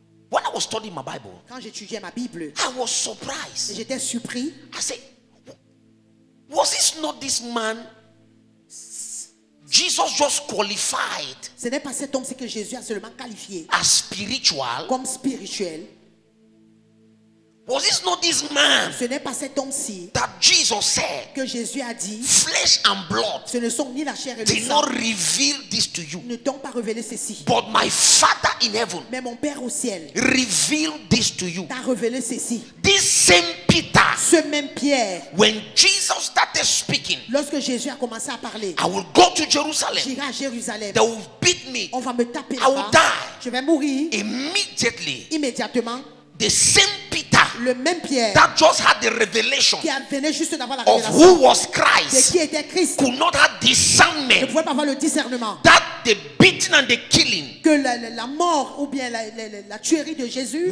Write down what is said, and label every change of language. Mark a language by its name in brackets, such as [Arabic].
[English] When I was studying my Bible, [French] Quand j'étudiais ma Bible, [English] I was surprised. [French] j'étais surpris. [English] I said, was this not this man? Jesus just qualified [French] Ce n'est pas cet homme-ci que Jésus a seulement qualifié [English] as spiritual. [French] comme spirituel. [English] Was this not this man [French] Ce n'est pas cet homme-ci [English] that Jesus said, [French] que Jésus a dit, [English] flesh and blood [French] ce ne sont ni la chair et le [English] did [French] sang [English] not reveal this to you, [French] ne t'ont pas révélé ceci. [English] but my Father in heaven [French] Mais mon Père au ciel [English] revealed this to you. [French] t'a révélé ceci. [English] This same Peter, [French] Ce même Pierre, [English] when Jesus started speaking, [French] lorsque Jésus a commencé à parler, [English] I will go to Jerusalem. [French] j'irai à Jérusalem, [English] They will beat me. [French] on va me taper [English] I will [French] là-bas, [English] die. [French] je vais mourir. [English] Immediately, [French] Immédiatement, [English] the same Peter [French] le même Pierre [English] that just had the revelation [French] qui venait juste d'avoir la [English] of [French] révélation [English] who was [French] de [English] Christ [French] qui était Christ [English] could not have [French] ne [English] discernment [French] pouvait pas avoir le discernement [English] that the beating and the killing [French] que la mort ou bien la tuerie de Jésus